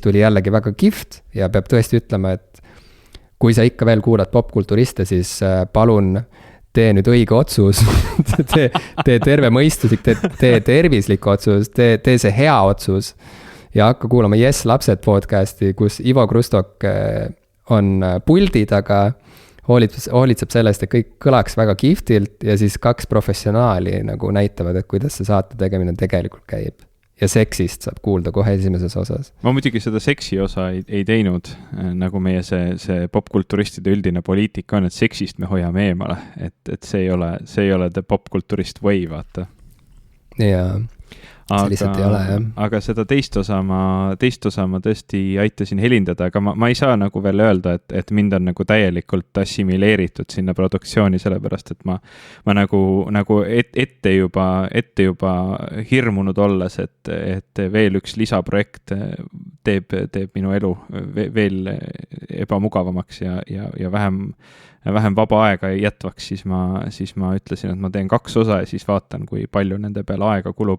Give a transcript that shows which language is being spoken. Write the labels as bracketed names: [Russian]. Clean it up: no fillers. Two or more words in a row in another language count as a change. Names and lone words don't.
[Estonian] tuli jällegi väga kihvt ja peab tõesti ütlema, et kui sa ikka veel kuulad popkulturiste, siis palun tee nüüd õige otsus, tee terve mõistuslik, tee tervislik otsus, tee see hea otsus ja hakka kuulama Yes lapsed podcasti, kus Ivo Krustok on puldi taga, hoolitseb sellest, et kõik kõlaks väga kihvtilt ja siis kaks professionaali nagu näitavad, et kuidas see saate tegemine tegelikult käib. ja seksist saab kuulda kohe esimeses osas. ma muidugi seda seksi osa ei teinud, nagu meie see popkulturistide üldine poliitika on, et seksist me hoiame eemale, et see ei ole [English] the popkulturist way, [Estonian] vaata. Jaa. See lihtsalt ei ole, jah. Aga seda teist osa ma tõesti aitasin helindada, aga ma ei saa nagu veel öelda, et mind on nagu täielikult assimileeritud sinna produktsiooni, sellepärast, et ma nagu ette juba hirmunud olles, et veel üks lisaprojekt teeb minu elu veel ebamugavamaks ja vähem vaba aega jätvaks, siis ma ütlesin, et ma teen 2 osa ja siis vaatan, kui palju nende peale aega kulub.